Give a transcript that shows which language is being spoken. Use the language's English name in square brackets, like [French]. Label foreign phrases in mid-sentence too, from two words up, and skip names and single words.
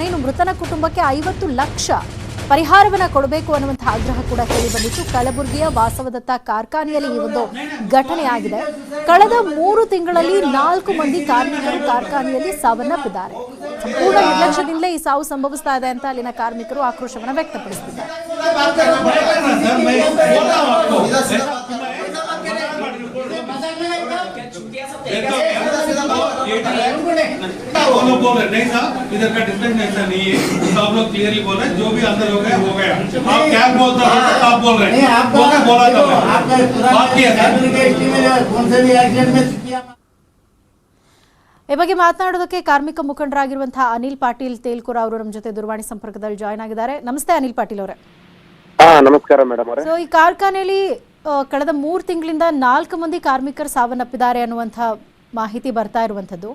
[Kannada] ಇನ್ನು ಮೃತನ ಕುಟುಂಬಕ್ಕೆ 50 ಲಕ್ಷ ಪರಿಹಾರವನ್ನು ಕೊಡಬೇಕು ಅನ್ನುವಂತಹ ಆಗ್ರಹ ಕೂಡ ಕೇಳಿ ಬಂದಿತ್ತು. ಕಲಬುರಗಿಯ ವಾಸವದತ್ತ ಕಾರ್ಖಾನೆಯಲ್ಲಿ ಈ ಒಂದು ಘಟನೆ ಆಗಿದೆ. ಕಳೆದ 3 ತಿಂಗಳಲ್ಲಿ 4 ಮಂದಿ ಕಾರ್ಮಿಕರು ಕಾರ್ಖಾನೆಯಲ್ಲಿ ಸಾವನ್ನಪ್ಪಿದ್ದಾರೆ. ಸಂಪೂರ್ಣ ನಿರ್ಲಕ್ಷ್ಯದಿಂದಲೇ ಈ ಸಾವು ಸಂಭವಿಸ್ತಾ ಇದೆ ಅಂತ ಅಲ್ಲಿನ ಕಾರ್ಮಿಕರು ಆಕ್ರೋಶವನ್ನು ವ್ಯಕ್ತಪಡಿಸುತ್ತಿದ್ದಾರೆ. [Hindi] नहीं साहब, इधर का डिस्टेंस ऐसा नहीं है, आप लोग क्लियरली बोल रहे हैं, जो भी अंदर हो गया हो गया। आप क्या बोलते हो आप बोल रहे हैं, आपने बोला था बात किया [Kannada] ಈ ಬಗ್ಗೆ ಮಾತನಾಡೋದಕ್ಕೆ ಕಾರ್ಮಿಕ ಮುಖಂಡರಾಗಿರುವಂತಹ ಅನಿಲ್ ಪಾಟೀಲ್ ತೇಲ್ಕೂರ್ ಅವರು ನಮ್ಮ ಜೊತೆ ದೂರವಾಣಿ ಸಂಪರ್ಕದಲ್ಲಿ ಜಾಯ್ನ್ ಆಗಿದ್ದಾರೆ. ನಮಸ್ತೆ ಅನಿಲ್ ಪಾಟೀಲ್ ಅವರೇ. ನಮಸ್ಕಾರ ಮೇಡಮ್ ಅವರೇ. ಸೊ ಈ ಕಾರ್ಖಾನೆಯಲ್ಲಿ ಕಳೆದ 3 ತಿಂಗಳಿಂದ 4 ಮಂದಿ ಕಾರ್ಮಿಕರು ಸಾವನ್ನಪ್ಪಿದ್ದಾರೆ ಅನ್ನುವಂಥ ಮಾಹಿತಿ ಬರ್ತಾ ಇರುವಂಥದ್ದು.